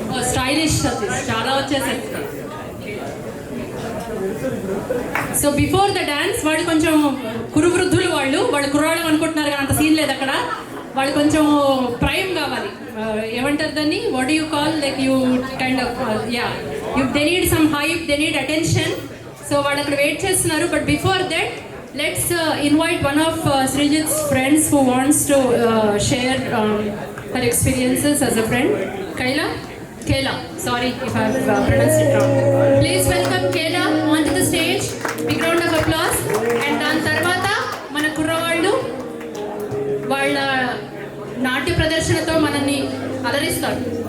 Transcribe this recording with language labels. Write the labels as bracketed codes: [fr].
[te] Stylish Satish చాలా వచ్చేసాయి [en] so before the dance [te] వాళ్ళు కొంచెం కురు వృద్ధులు వాళ్ళు కుర్రాళ్ళు అనుకుంటున్నారు కానీ అంత సీన్ లేదు అక్కడ వాళ్ళు కొంచెం ప్రైమ్ కావాలి ఏమంటారు దాన్ని [en] what you call like you kind of yeah they need some hype they need attention so [te] వాళ్ళు అక్కడ వెయిట్ చేస్తున్నారు [en] But before that let's invite one of Srijith's friends who wants to share her experiences as a friend. Kayla, sorry if I've pronounced it wrong. Please welcome Kayla onto the stage. Big round of applause. [te] And దాని తర్వాత మన కుర్రవాళ్ళు వాళ్ళ నాట్య ప్రదర్శనతో మనల్ని అలరిస్తారు.